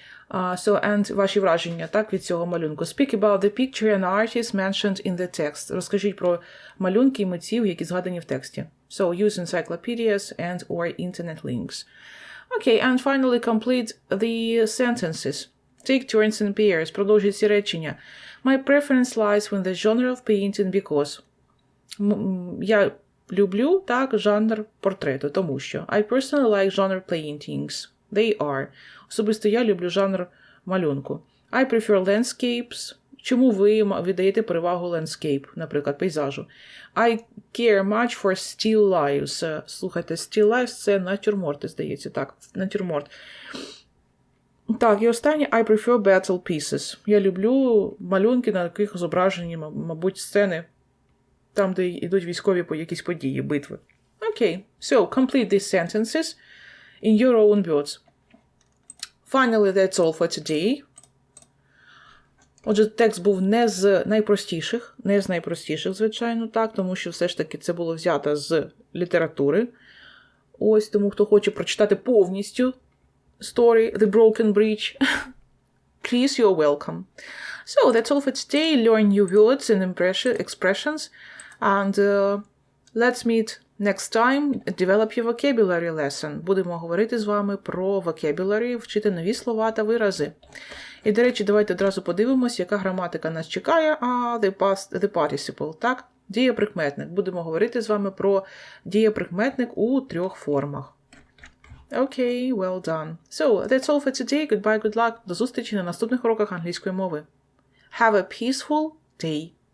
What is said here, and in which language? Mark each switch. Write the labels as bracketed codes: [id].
[uk] And ваші враження, так, від цього малюнку. [en] Speak about the picture and artist mentioned in the text. [uk] Розкажіть про малюнки і митців, які згадані в тексті. [en] So, use encyclopedias and or internet links. Okay, and finally complete the sentences. Take turns in pairs. [uk] Продовжіть ці речення. [en] My preference lies in the genre of painting because. [uk] Я люблю, так, жанр портрету, тому що. [en] I personally like genre paintings. They are. [uk] Особисто я люблю жанр малюнку. [en] I prefer landscapes. [uk] Чому ви віддаєте перевагу landscape, наприклад, пейзажу? [en] I care much for still lives. [uk] Слухайте, still lives – це натюрморти, здається. Так, натюрморт. Так, і останнє. [en] I prefer battle pieces. [uk] Я люблю малюнки, на яких зображені, мабуть, сцени, там, де йдуть військові якісь події, битви. [en] Okay, so complete these sentences in your own words. Finally, that's all for today. [uk] Отже, текст був не з найпростіших, звичайно, так, тому що все ж таки це було взято з літератури. Ось, тому хто хоче прочитати повністю story, The Broken Bridge, [en] please, you're welcome. So, that's all for today. Learn new words and expressions, and let's meet next time. Develop your vocabulary lesson. [uk] Будемо говорити з вами про vocabulary, вчити нові слова та вирази. І, до речі, давайте одразу подивимось, яка граматика нас чекає. [en] The participle, так? [uk] Дієприкметник. Будемо говорити з вами про дієприкметник у 3 формах. [en] Okay, well done. So, that's all for today. Goodbye, good luck. [uk] До зустрічі на наступних уроках англійської мови. [en] Have a peaceful day.